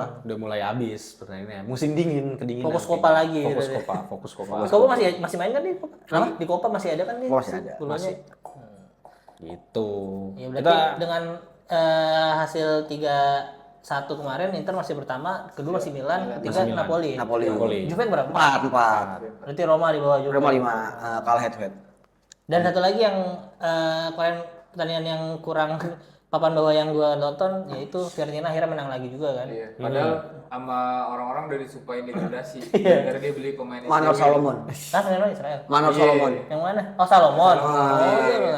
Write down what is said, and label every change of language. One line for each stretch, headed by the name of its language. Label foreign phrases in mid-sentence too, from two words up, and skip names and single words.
Indonesian: Udah mulai habis pertanyaannya. Musim dingin, kedinginan. Fokus Copa lagi Fokus gitu. Copa, fokus Copa. Di Copa masih main kan di Copa? Di Copa masih ada kan nih? Masih ada. Golonya. Gitu. Ya berarti dengan hasil 3-1 kemarin Inter masih pertama, kedua masih Milan, ketiga Milan. Napoli. Napoli. Juve berapa? 4. Berarti Roma di bawah Juve. Roma 5 kalah
English: head to head.
Indonesian: Dan satu lagi yang kemarin pertandingan yang kurang papan bawah yang gua nonton yaitu Fiorentina akhirnya menang lagi juga kan. Iya. Padahal sama orang-orang udah disumpahin degradasi. Gara-gara dia beli pemain Manor SJW. Salomon. Nah, menang Israel. Manor Iya. Salomon. Yang mana? Oh, Salomon. Oh, iya.